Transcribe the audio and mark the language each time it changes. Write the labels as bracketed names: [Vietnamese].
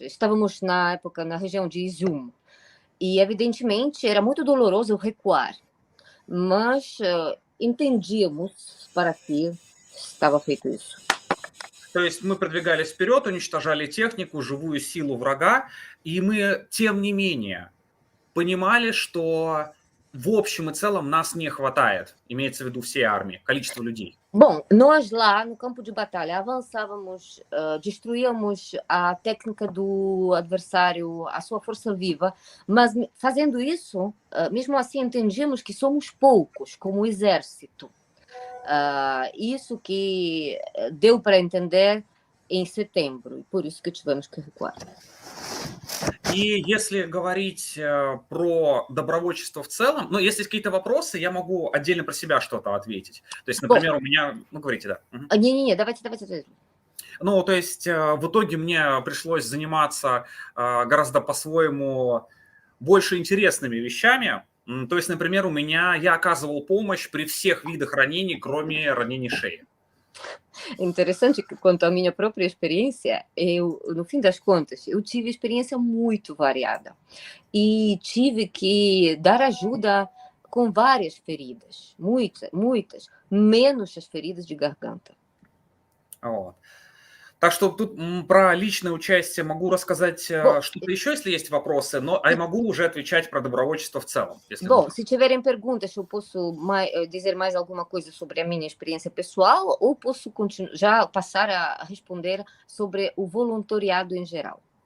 [Portuguese] Estávamos na época na região de Izum, e evidentemente era muito doloroso recuar, mas entendíamos para que estava feito isso. [Russian] То есть мы продвигались вперед, уничтожали технику, живую силу врага, и мы, тем не менее, понимали, что в общем и целом нас не хватает, имеется в виду всей армии, количество людей. [Portuguese] Bom, nós lá no campo de batalha avançávamos, destruíamos a técnica do adversário, a sua força viva, mas fazendo isso, mesmo assim entendíamos que somos poucos como exército. Isso que deu para entender em setembro, e por isso que tivemos que recuar. [Russian] И если говорить про добровольчество в целом, ну, если есть какие-то вопросы, я могу отдельно про себя что-то ответить. То есть, например, у меня... Ну, говорите, да. Не-не-не, давайте. Ну, то есть, в итоге мне пришлось заниматься гораздо по-своему больше интересными вещами. То есть, например, я оказывал помощь при всех видах ранений, кроме ранений шеи. [Portuguese] Interessante que, quanto à minha própria experiência, no fim das contas, eu tive experiência muito variada e tive que dar ajuda com várias feridas, muitas, menos as feridas de garganta. [Russian] Вот. Так что тут про личное участие могу рассказать [Portuguese] Bom, [Russian] что-то еще, если есть вопросы, но я могу уже отвечать про добровольчество в целом, если [Portuguese] bom, [Russian] нужно. [Portuguese] se tiverem perguntas, eu posso dizer mais alguma coisa sobre a minha experiência pessoal ou posso já passar a responder sobre o voluntariado em geral?